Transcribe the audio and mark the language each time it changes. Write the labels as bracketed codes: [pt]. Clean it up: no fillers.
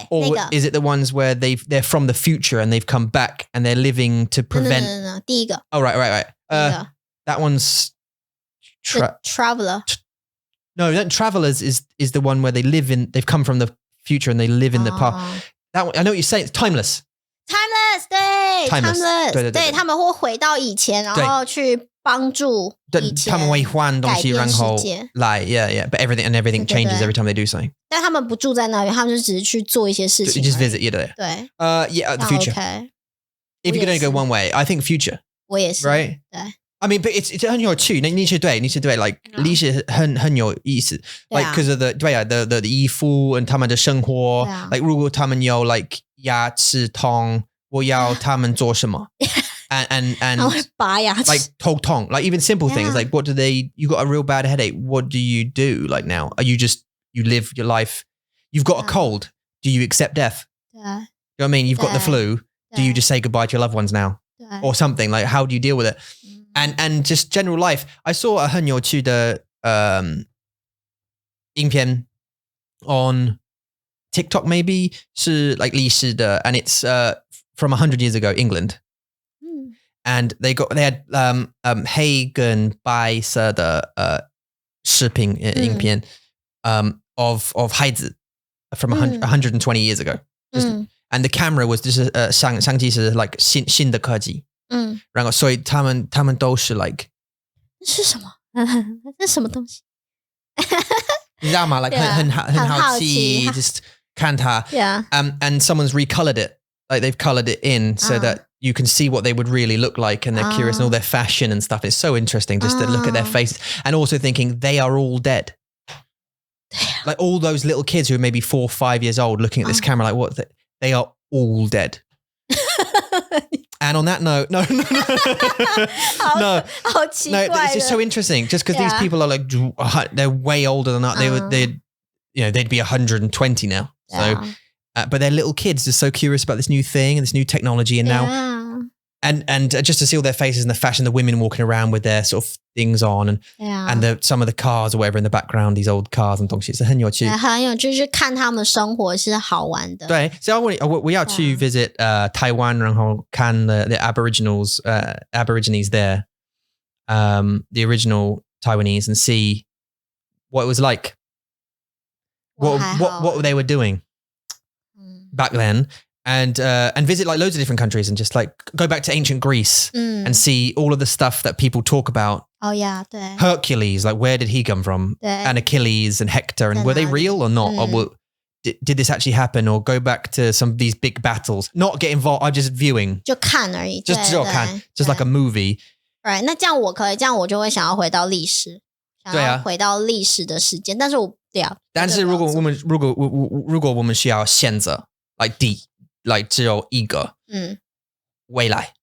[en] Or is it the ones where they're from the future and they've come back and they're living to prevent? [zh] No. 第一个。 [en] Oh, right. That one's Traveler. No, that Travelers is the one where they've come from the future and they live in the past. That one, I know what you're saying. It's Timeless. Timeless, [zh] 对 [en] Timeless. [zh] 对，他们会回到以前，然后去帮助以前他们会换东西，然后来 [en] yeah, but everything changes every time they do something. [zh] 但他们不住在那边，他们就只是去做一些事情。 [en] Just visit, [zh] 对。 [en] Yeah, the future. Okay. If you're going to go one way, I think future. [zh] 我也是。 [en] Right? [zh] 对。 [en] I mean, but it's [zh] 很有趣，你去对 like 历史很有意思 [en] like because of the [zh] 衣服 and 他们的生活 like 如果他们有 like 牙齿痛，我要他们做什么？and 拔牙齿 [en] like [zh] 头痛 [en] like even simple things like what do they you got a real bad headache, what do you do like now? You live your life, you've got a cold, do you accept death? [zh] 对 [en] You know what I mean? You've got the flu. Do you just say goodbye to your loved ones now? [zh] 对 [en] Or something, like how do you deal with it? And just general life. I saw a [zh] 很有趣的影片 [en] on TikTok maybe 是 like [zh] 历史的 [en] and it's from 100 years ago, England. And they had [zh] 黑跟白色的视频影片 [en] of 孩子 from 120 years ago. And the camera was just [zh] 相机是 [en] like [zh] 新的科技。然后所以他们都是 like 是什么？这是什么东西？你知道吗？ [en] Like [zh] 很好奇 just 看它。 [en] Yeah. And someone's recolored it. Like they've colored it in so that you can see what they would really look like, and they're curious and all their fashion and stuff. It's so interesting just to look at their faces and also thinking they are all dead. Like all those little kids who are maybe 4 or 5 years old looking at this camera like what they are all dead. And on that note, no, it's just so interesting. Just because these people are like they're way older than that. They'd be 120 now. So, but they're little kids, just so curious about this new thing and this new technology, and now. And just to see all their faces and the fashion, the women walking around with their sort of things on, and some of the cars or whatever in the background, these old cars and [zh] 东西是很有趣，很有趣，就是看他们生活是好玩的。对，所以我要去 [en] visit Taiwan， [zh] 然后看 [en] the Aborigines there, the original Taiwanese, and see what it was like, what they were doing back then. And visit like loads of different countries and just like go back to ancient Greece and see all of the stuff that people talk about. Oh yeah, [zh] 对 [en] Hercules, like where did he come from? [zh] 对 [en] And Achilles and Hector, and were they real or not? Or did this actually happen? Or go back to some of these big battles? Not get involved. I'm just viewing. [zh] 就看而已， [en] Just [zh] 只有看 [en] just like a movie. Right， [zh] 那这样我可以，这样我就会想要回到历史，想要回到历史的时间。但是我但是如果我们需要选择 like 只有一个未来，